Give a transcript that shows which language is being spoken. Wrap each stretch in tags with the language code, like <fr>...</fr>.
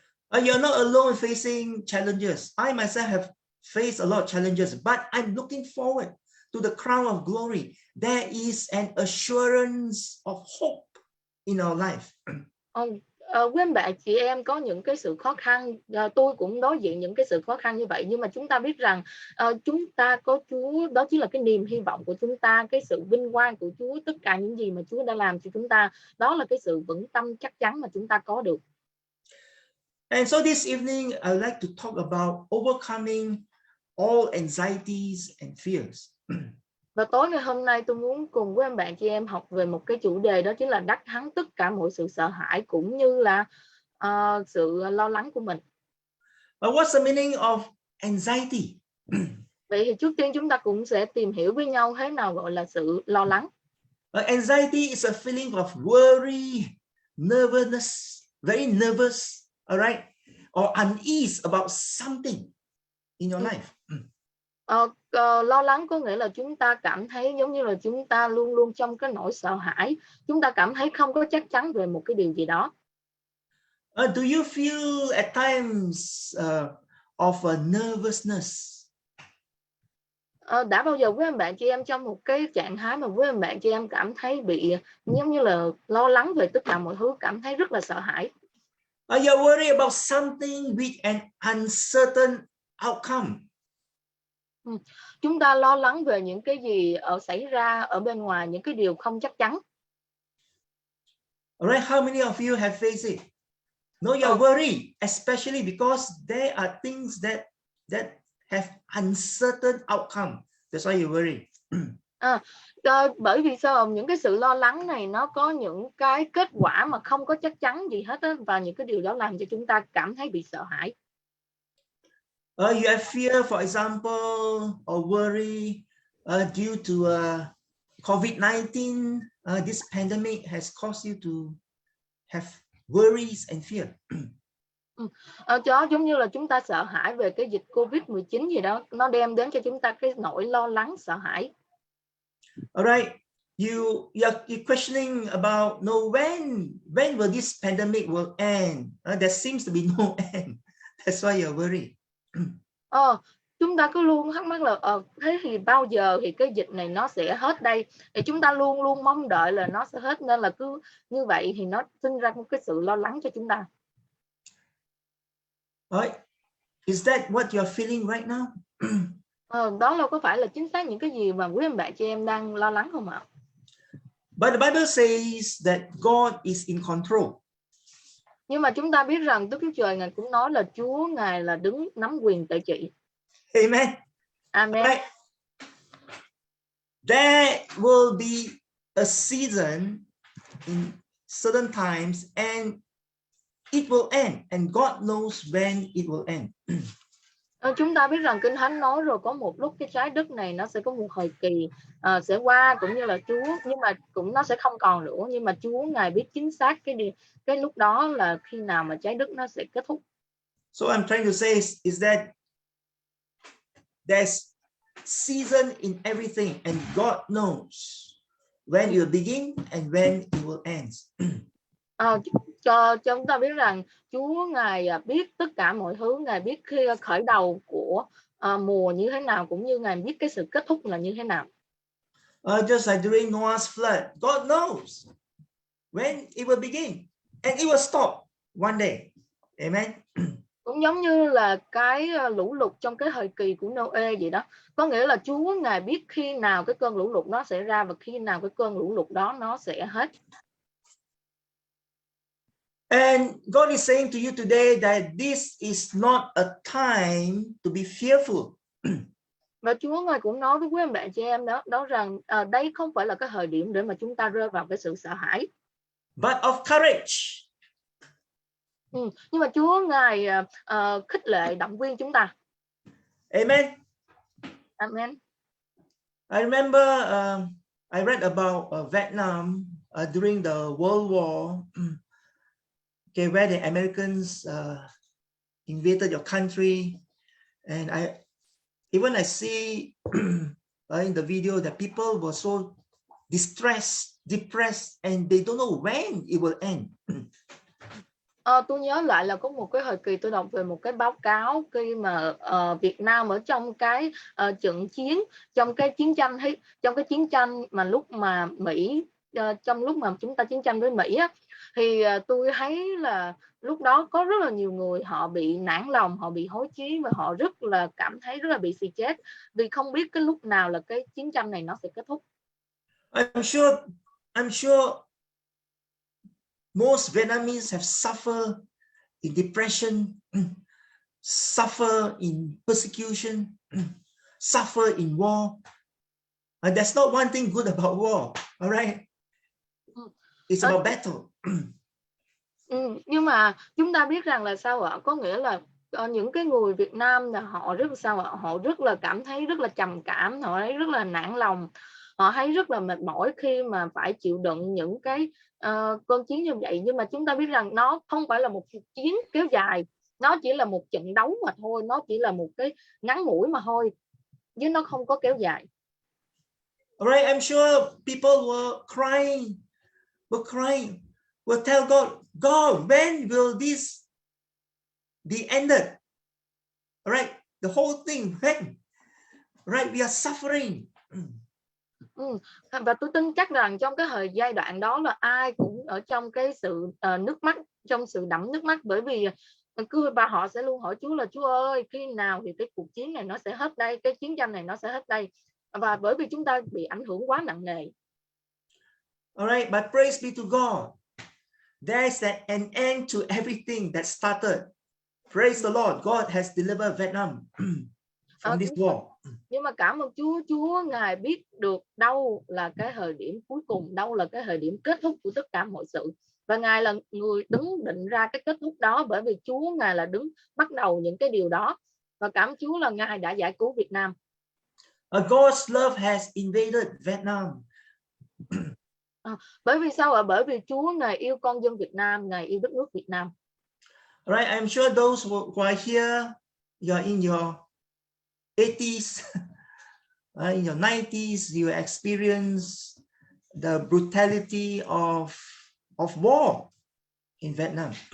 <en>You're not alone facing challenges. I myself have faced a lot of challenges, but I'm looking forward to the crown of glory. There is an assurance of hope in our life.</en> <vi>Quý anh bạn chị em có những cái sự khó khăn, tôi cũng đối diện những cái sự khó khăn như vậy, nhưng mà chúng ta biết rằng chúng ta có Chúa, đó chính là cái niềm hy vọng của chúng ta, cái sự vinh quang của Chúa, tất cả những gì mà Chúa đã làm cho chúng ta, đó là cái sự vững tâm chắc chắn mà chúng ta có được.</vi> <en>And so this evening, I'd like to talk about overcoming all anxieties and fears.</en> <vi>Và tối ngày hôm nay tôi muốn cùng với anh bạn chị em học về một cái chủ đề, đó chính là đắc thắng tất cả mọi sự sợ hãi cũng như là sự lo lắng của mình.</vi> <en>But what's the meaning of anxiety?</en> <vi>Vậy thì trước tiên chúng ta cũng sẽ tìm hiểu với nhau thế nào gọi là sự lo lắng.</vi> <en>Anxiety is a feeling of worry, nervousness, very nervous, all right, or unease about something in your life.</en> <vi>Lo lắng có nghĩa là chúng ta cảm thấy giống như là chúng ta luôn luôn trong cái nỗi sợ hãi, chúng ta cảm thấy không có chắc chắn về một cái điều gì đó.</vi> <en>Do you feel at times of nervousness?</en> <vi>Đã bao giờ với bạn chị em trong một cái trạng thái mà với bạn chị em cảm thấy bị giống như là lo lắng về tất cả mọi thứ, cảm thấy rất là sợ hãi?</vi> <en>Are you worried about something with an uncertain outcome?</en> <vi>Chúng ta lo lắng về những cái gì xảy ra ở bên ngoài, những cái điều không chắc chắn.</vi> <en>Alright, how many of you have faced it? No, you're worried, especially because there are things that have uncertain outcome. That's why you're worried.</en> <vi>Bởi vì sao? Những cái sự lo lắng này nó có những cái kết quả mà không có chắc chắn gì hết á, và những cái điều đó làm cho chúng ta cảm thấy bị sợ hãi.</vi> <en>You have fear, for example, or worry due to COVID-19. This pandemic has caused you to have worries and fear.</en> <vi>Đó giống như là chúng ta sợ hãi về cái dịch Covid-19 gì đó, nó đem đến cho chúng ta cái nỗi lo lắng, sợ hãi.</vi> <en>Alright, you're questioning about when will this pandemic will end? There seems to be no end. That's why you're worried.</en> <vi>Chúng ta cứ luôn thắc mắc là thế thì bao giờ thì cái dịch này nó sẽ hết đây, thì chúng ta luôn luôn mong đợi là nó sẽ hết, nên là cứ như vậy thì nó sinh ra một cái sự lo lắng cho chúng ta.</vi> <en>Right? Is that what you are feeling right now?</en> <vi>Đó là có phải là chính xác những cái gì mà quý anh bạn chị em đang lo lắng không ạ?</vi> <en>But the Bible says that God is in control.</en> <vi>Nhưng mà chúng ta biết rằng Đức Chúa Trời Ngài cũng nói là Chúa Ngài là đứng nắm quyền tự trị.</vi> <en>Amen. Amen. Right? There will be a season in certain times and it will end, and God knows when it will end.</en> <vi>Chúng ta biết rằng Kinh Thánh nói rồi có một lúc cái trái đất này nó sẽ có một thời kỳ sẽ qua, cũng như là Chúa, nhưng mà cũng nó sẽ không còn nữa, nhưng mà Chúa Ngài biết chính xác cái lúc đó là khi nào mà trái đất nó sẽ kết thúc.</vi> <en>So I'm trying to say is that there's season in everything, and God knows when it will begin and when it will end.</en> <vi>Cho chúng ta biết rằng Chúa Ngài biết tất cả mọi thứ, Ngài biết khi khởi đầu của mùa như thế nào, cũng như Ngài biết cái sự kết thúc là như thế nào.</vi> <en>Just like during Noah's flood, God knows when it will begin and it will stop one day. Amen.</en> <vi>Cũng giống như là cái lũ lụt trong cái thời kỳ của Noe vậy đó. Có nghĩa là Chúa Ngài biết khi nào cái cơn lũ lụt nó sẽ ra và khi nào cái cơn lũ lụt đó nó sẽ hết.</vi> <en>And God is saying to you today that this is not a time to be fearful.</en> <vi>Và Chúa Ngài cũng nói với quý anh bạn chị em đó rằng đây không phải là cái thời điểm để mà chúng ta rơi vào cái sự sợ hãi.</vi> <en>But of courage.</en> <vi>Nhưng mà Chúa Ngài khích lệ động viên chúng ta.</vi> <en>Amen. Amen. I remember I read about Vietnam during the World War. Okay, where the Americans invaded your country, and I see in the video that people were so distressed, depressed, and they don't know when it will end.</en> <vi>Tôi nhớ lại là có một cái thời kỳ tôi đọc về một cái báo cáo khi mà Việt Nam ở trong cái trận chiến, trong cái chiến tranh mà lúc mà Mỹ trong lúc mà chúng ta chiến tranh với Mỹ á, thì tôi thấy là lúc đó có rất là nhiều người họ bị nản lòng, họ bị hối chí và họ rất là cảm thấy rất là bị xì chết vì không biết cái lúc nào là cái chiến tranh này nó sẽ kết thúc.</vi> <en>I'm sure most Vietnamese have suffered in depression, suffer in persecution, suffer in war. And there's not one thing good about war, all right? It's about battle.</en> <vi>Nhưng mà chúng ta biết rằng là sao ạ? Có nghĩa là những cái người Việt Nam là họ rất sao ạ? Họ rất là cảm thấy rất là trầm cảm, họ thấy rất là nản lòng, họ thấy rất là mệt mỏi khi mà phải chịu đựng những cái cơn chiến như vậy. Nhưng mà chúng ta biết rằng nó không phải là một cuộc chiến kéo dài, nó chỉ là một trận đấu mà thôi, nó chỉ là một cái ngắn ngủi mà thôi, chứ nó không có kéo dài.</vi> <en>Alright, I'm sure people were crying, will tell God, when will this be ended? Alright, the whole thing, when? Right, we are suffering.</en> <vi>Và tôi tin chắc rằng trong cái giai đoạn đó là ai cũng ở trong cái sự nước mắt, trong sự đẫm nước mắt, bởi vì và họ sẽ luôn hỏi Chúa là Chúa ơi, khi nào thì cái cuộc chiến này nó sẽ hết đây, cái chiến tranh này nó sẽ hết đây, và bởi vì chúng ta bị ảnh hưởng quá nặng nề.</vi> <en>Alright, but praise be to God. There's an end to everything that started. Praise the Lord, God has delivered Vietnam from this war.</en> <vi>Nhưng mà cảm ơn Chúa, Chúa Ngài biết được đâu là cái thời điểm cuối cùng, đâu là cái thời điểm kết thúc của tất cả mọi sự. Và Ngài là người đứng định ra cái kết thúc đó, bởi vì Chúa Ngài là đứng bắt đầu những cái điều đó. Và cảm ơn Chúa là Ngài đã giải cứu Việt Nam.</vi> <en>God's love has invaded Vietnam.</en> <vi>Bởi vì sao ạ? Bởi vì Chúa Ngài yêu con dân Việt Nam, Ngài yêu đất nước Việt Nam.</vi> <en>Right, I'm sure those who are here, you're in your 80s, in your 90s, you experience the brutality of war in Vietnam.</en>